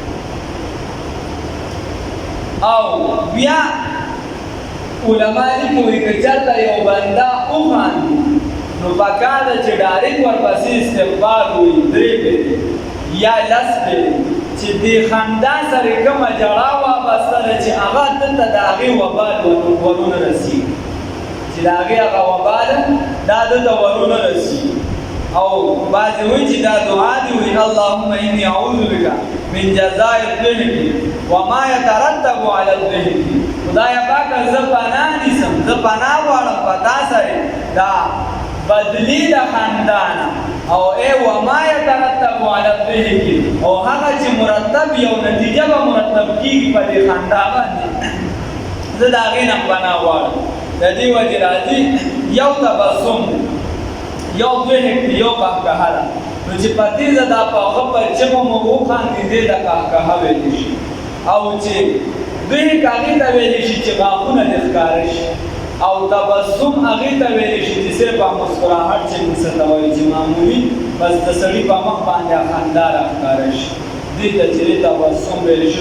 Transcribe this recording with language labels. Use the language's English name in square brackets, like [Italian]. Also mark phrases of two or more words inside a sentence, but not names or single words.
[Pashto] او بیا علما لیکي وایي که چېرته یو بنده وخاندي نو پکار ده چې ډایرکټ ورپسې استغفار ووایي 3 پېرې یا 10 پېرې چې دې خندا سره کومه ژړا وابسته ده چې هغه دلته د هغې وبال ورونه رسېږي چې د هغې هغه وبال دا دلته ورونه رسېږي. او بعضې وایي چې دا دعا دي وایي [Arabic] اللهم اني اعوذ بک من جزاء الضحك وما يترتب على الضحك. [Pashto] خدایه پاکه زه پناه نیسم زه پناه غواړم په تا سره دا بدلی د خندا نه او [Arabic] وما يترتب على الضحك [Pashto] او هغه چې مرتب یو نتیجه به مرتب کېږي په دې خندا باندې زه د هغې نه پناه غواړم. د دې وجې راځي یو تبسم یو ضحک دی یو قهقهه ده نو چې په تیزه دا په هغه پر چغو مو وخاندي دې د قهقهه ویلی شي او چې ضحک هغې ته ویلی شي چې غاښونه دې ښکاره شي او تبسم هغې ته ویلی شي چې صرف مسکراهټ چې موږ څه ته وایي چې معمولي بس د سړي په مخ باندې خندا راښکاره شي دې ته چې تبسم ویلی شي.